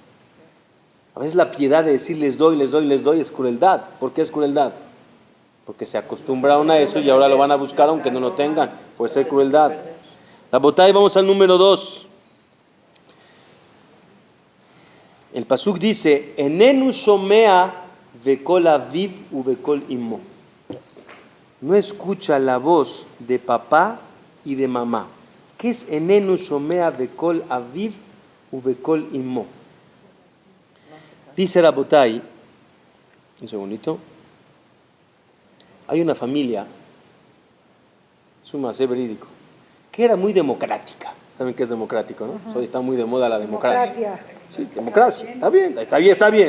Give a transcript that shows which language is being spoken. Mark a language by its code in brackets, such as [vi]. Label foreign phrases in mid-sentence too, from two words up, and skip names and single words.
[es] A veces la piedad de decir les doy es crueldad. ¿Por qué es crueldad? Porque se acostumbraron a eso y ahora lo van a buscar aunque no lo tengan. Puede ser crueldad. La botay, vamos al número 2. El pasuk dice, [he] איננו שומע בקול אביו ובקול אמו. [es] No escucha la voz de papá y de mamá. ¿Qué es [he] איננו שומע בקול אביו ובקול אמו? [es] Dice Rabotay, un segundito, hay una familia, es un masé verídico, que era muy democrática. ¿Saben qué es democrático, no? Hoy está muy de moda la democracia. Sí, democracia. Está bien.